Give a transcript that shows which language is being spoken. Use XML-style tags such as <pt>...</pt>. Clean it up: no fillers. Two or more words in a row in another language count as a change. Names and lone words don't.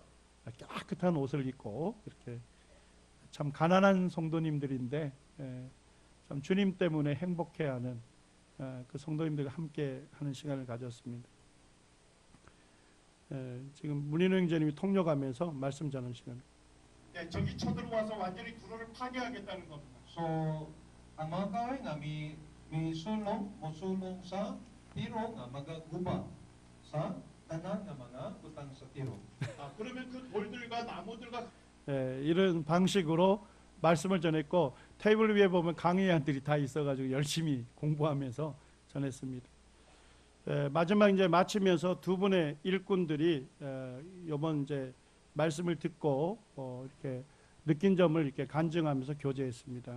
<ko>깨끗한 옷을 입고 이렇게 참 가난한 성도님들인데 참 주님 때문에 행복해하는 그 성도님들과 함께 하는 시간을 가졌습니다. 지금 문인호 형제님이 통역하면서 말씀 전하는 시간. 저기 쳐들어와서 완전히 구로를 파괴하겠다는 겁니다.</ko> <ceb>So ang mga kahoy nga misulong mosulong sa tiro nga magaguba sa tanan nga mga butang sa tiro.</ceb> <ko>그러면 그 돌들과 나무들과 이런 방식으로 말씀을 전했고, 테이블 위에 보면 강의안들이 다 있어가지고 열심히 공부하면서 전했습니다. 마지막 이제 마치면서 두 분의 일꾼들이 이번 이제 말씀을 듣고 이렇게 느낀 점을 이렇게 간증하면서 교제했습니다.</ko>